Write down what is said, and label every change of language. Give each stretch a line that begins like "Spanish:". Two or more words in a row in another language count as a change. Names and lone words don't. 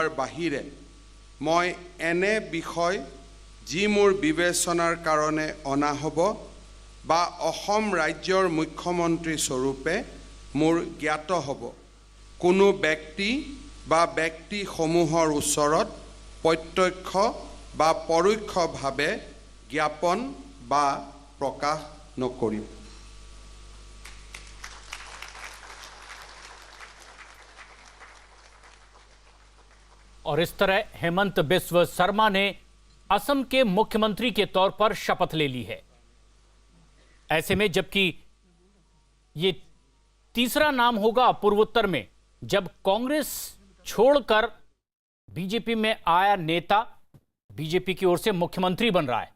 Assamese: বাহিৰে মই এনে বিষয় যি মোৰ বিবেচনাৰ কাৰণে অনা হ'ব বা অসম ৰাজ্যৰ মুখ্যমন্ত্ৰী স্বৰূপে মোৰ জ্ঞাত হ'ব কোনো ব্যক্তি বা ব্যক্তিসমূহৰ ওচৰত প্ৰত্যক্ষ বা পৰোক্ষভাৱে জ্ঞাপন বা প্ৰকাশ নকৰিম।
Hindi: और इस तरह हेमंत बिस्वा शर्मा ने असम के मुख्यमंत्री के तौर पर शपथ ले ली है। ऐसे में जबकि ये तीसरा नाम होगा पूर्वोत्तर में जब कांग्रेस छोड़कर बीजेपी में आया नेता बीजेपी की ओर से मुख्यमंत्री बन रहा है।